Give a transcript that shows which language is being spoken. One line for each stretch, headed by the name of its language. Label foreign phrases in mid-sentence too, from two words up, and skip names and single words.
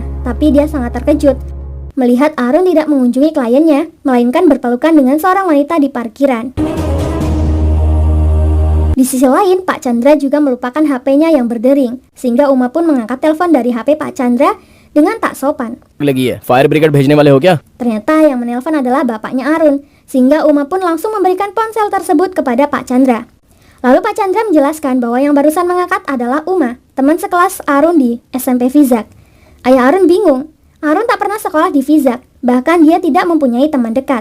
Indonesian: Tapi dia sangat terkejut melihat Arun tidak mengunjungi kliennya, melainkan berpelukan dengan seorang wanita di parkiran. Di sisi lain, Pak Chandra juga melupakan HP-nya yang berdering, sehingga Uma pun mengangkat telepon dari HP Pak Chandra dengan tak sopan.
Hindi: लगी है
English: fire brigade
Hindi: भेजने वाले हो क्या?
Indonesian: Ternyata yang menelpon adalah bapaknya Arun, sehingga Uma pun langsung memberikan ponsel tersebut kepada Pak Chandra. Lalu Pak Chandra menjelaskan bahwa yang barusan mengangkat adalah Uma, teman sekelas Arun di SMP Vizag. Ayah Arun bingung, Arun tak pernah sekolah di Vizag, bahkan dia tidak mempunyai teman dekat.